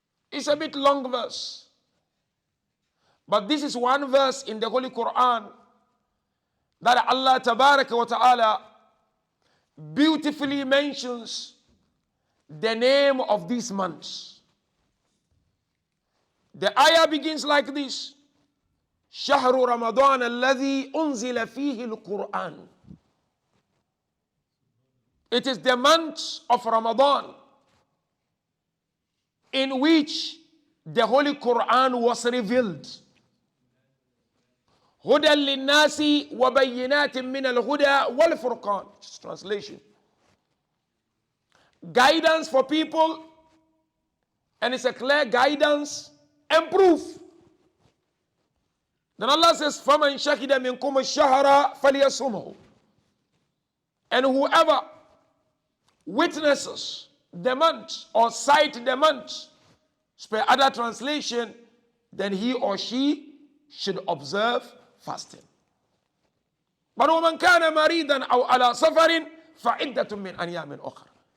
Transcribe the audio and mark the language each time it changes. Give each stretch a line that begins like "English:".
English: It's a bit long verse, but this is one verse in the Holy Quran that Allah Tabaraka wa Ta'ala beautifully mentions the name of these months. The ayah begins like this:
Arabic: شهر رمضان الذي أنزل فيه القرآن.
English: It is the month of Ramadan in which the Holy Quran was revealed.
Arabic: هدى للناس وبينات من الهدى والفرقان.
English: Translation: guidance for people, and it's a clear guidance and proof. Then Allah says,
Arabic: فَمَنْ شَهِدَ مِنْكُمُ الشَّهْرَ فَلْيَصُمْهُ.
English: And whoever witnesses the month or sight the month, spare other translation, then he or she should observe fasting. But
Arabic: وَمَنْ كَانَ مَرِيدًا أَوْ عَلَى سَفَرٍ فَعِدَّةٌ مِّنْ أَيَّامٍ أُخَرَ.